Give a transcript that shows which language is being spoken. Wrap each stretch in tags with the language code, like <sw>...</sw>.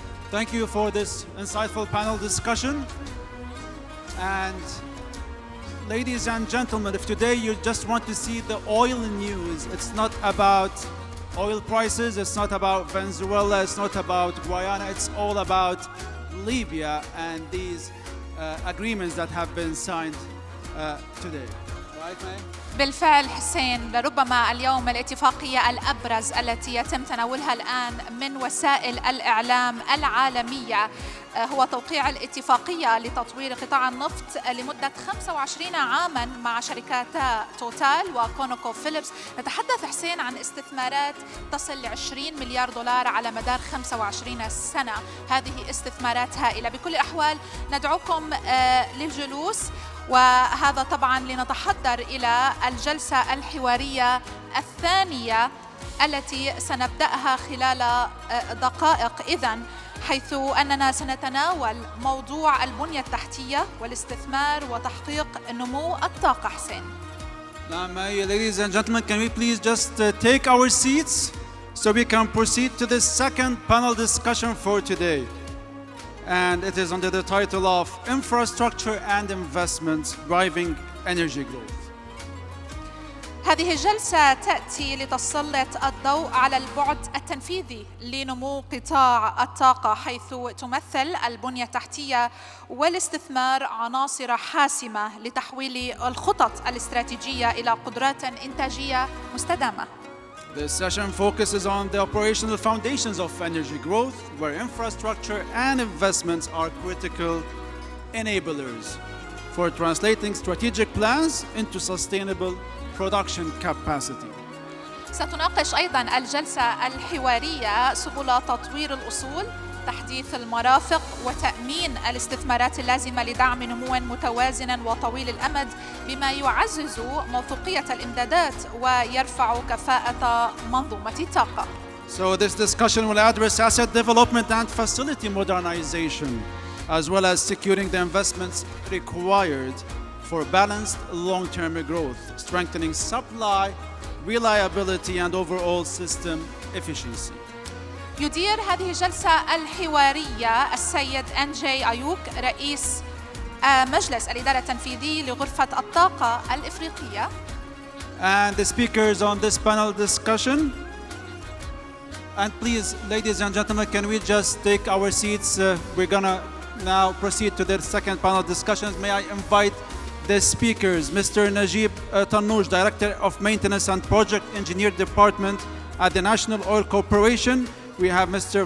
<en>Thank you for this insightful panel discussion. And ladies and gentlemen, if today you just want to see the oil news, it's not about oil prices, it's not about Venezuela, it's not about Guyana, it's all about Libya and these agreements that have been signed today. Right, May?</en> <ar>بالفعل حسين، لربما اليوم الاتفاقية الأبرز التي يتم تناولها الآن من وسائل الإعلام العالمية هو توقيع الاتفاقية لتطوير قطاع النفط لمدة 25 عاماً مع شركاتا توتال وكونوكوفيليبس. نتحدث حسين عن استثمارات تصل ل 20 مليار دولار على مدار 25 سنة. هذه استثمارات هائلة. بكل الأحوال ندعوكم للجلوس، وهذا طبعاً لنتحضر إلى الجلسة الحوارية الثانية التي سنبدأها خلال دقائق إذن، حيث أننا سنتناول موضوع البنية التحتية والاستثمار وتحقيق نمو الطاقة. حسين.</ar> <en>Ladies and gentlemen, can we please just take our seats so we can proceed to the second panel discussion for today. And it is under the title of Infrastructure and Investments Driving Energy Growth.</en> <ar>هذه الجلسة تأتي لتسلط الضوء على البعد التنفيذي لنمو قطاع الطاقة، حيث تمثل البنية التحتية والاستثمار عناصر حاسمة لتحويل الخطط الاستراتيجية إلى قدرات إنتاجية مستدامة.</ar> <en>This session focuses on the operational foundations of energy growth, where infrastructure and investments are critical enablers for translating strategic plans into sustainable production capacity.</en> <ar>ستناقش أيضاً الجلسة الحوارية سبل تطوير الأصول، تحديث المرافق وتأمين الاستثمارات اللازمة لدعم نمو متوازن وطويل الأمد، بما يعزز موثوقية الإمدادات ويرفع كفاءة منظومة الطاقة.</ar> <en>So this discussion will address asset development and facility modernization, as well as securing the investments required for balanced long-term growth, strengthening supply, reliability, and overall system efficiency.</en> <ar>يدير هذه الجلسة الحوارية السيد NJ أيوك، رئيس مجلس الإدارة التنفيذي لغرفة الطاقة الإفريقية.</ar> <en>And the speakers on this panel discussion. And please, ladies and gentlemen, can we just take our seats? We're gonna now proceed to the second panel discussions. May I invite the speakers, Mr. Najib Tannouj, Director of Maintenance and Project Engineer Department at the National Oil Corporation. We have Mr.</en>